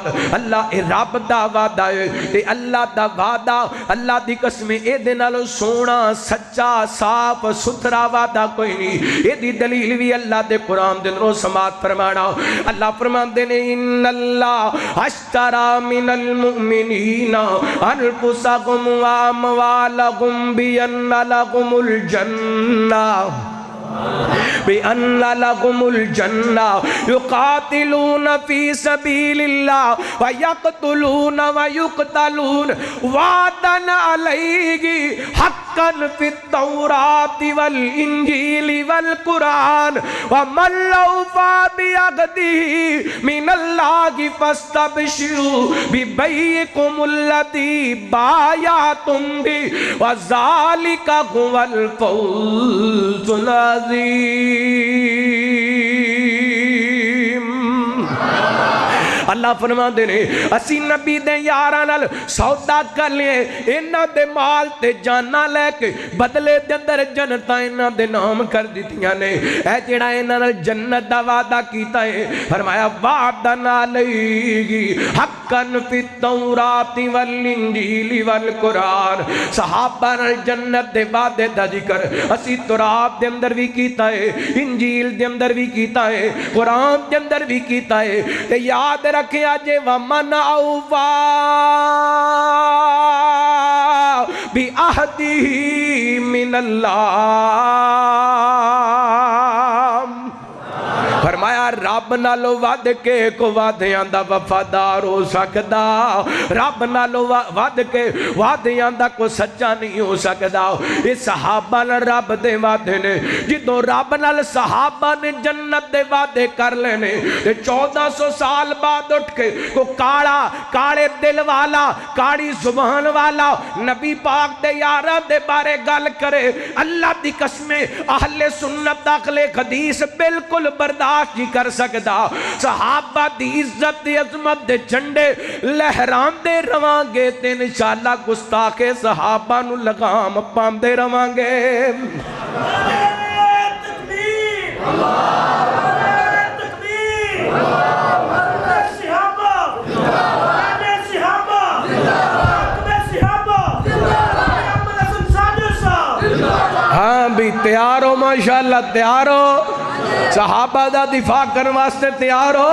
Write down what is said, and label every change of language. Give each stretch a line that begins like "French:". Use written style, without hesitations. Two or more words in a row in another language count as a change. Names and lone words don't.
Punjabi: اللہ اے رب دا وعدہ ہے تے اللہ دا وعدہ اللہ دی قسم اے دے نالوں سونا سچا صاف ستھرا وعدہ کوئی نہیں. اے دی دلیل بھی اللہ دے قرآن دن رو سماعت فرمانا. اللہ فرماندے نے
Arabic: ان اللہ اشترى من المؤمنین انفسهم واموالهم بان لهم الجنہ بأن لهم الجنة يقاتلون في سبيل الله ويقتلون ويقتلون وعدا عليه حقا في التوراة والإنجيل والقرآن ومن أوفى بعهده من الله فاستبشروا ببيعكم الذي بايعتم به وذلك هو الفوز العظیم.
Punjabi: اللہ فرما دے نے اسی نبی دے یاراں نال سودا کر لئے انہاں دے مال تے جانا لے کے بدلے دے اندر جنتاں انہاں دے نام کر دیتیاں نے. اے جڑا انہاں نال جنت دا وعدہ کیتا ہے فرمایا
Arabic: وعدن علیہ حقا فی التوراۃ والانجیل والقرآن.
Punjabi: صحابہ نال جنت دے وعدے دا ذکر اسی تورات دے اندر بھی کیتا ہے, انجیل دے اندر بھی کیتا ہے, قرآن دے اندر بھی کیتا ہے. تے یاد رکھے آجے
Arabic: وَمَنْ أَوْفَى بِعَهْدِهِ مِنَ اللَّهِ.
Punjabi: فرمایا رب نالو ود کے کو وعدیاں دا وفادار ہو سکدا, رب نالو ود کے وعدیاں دا کو سچا نہیں ہو سکدا. یہ صحابہ نال رب دے وعدے نے. جدوں رب نال صحابہ نے جنت دے وعدے کر لینے 1400 سال بعد اٹھ کے کو کاڑے دل والا کاڑی زبان والا نبی پاک دے یاراں دے بارے گل کرے. اللہ دی قسم اہل سنت اہل حدیث بالکل برداشت نہیں کر سکدا. صحابہ دی عزت دی عظمت دے جھنڈے لہران دے رواں گے تے انشاءاللہ گستاخ صحابہ نو لگام پام دے رواں گے. تکبیر تکبیر صحابہ ہاں بھی تیار ہو ماشاءاللہ تیار ہو صحابہ دا دفاع کرنے واسطے تیار ہو.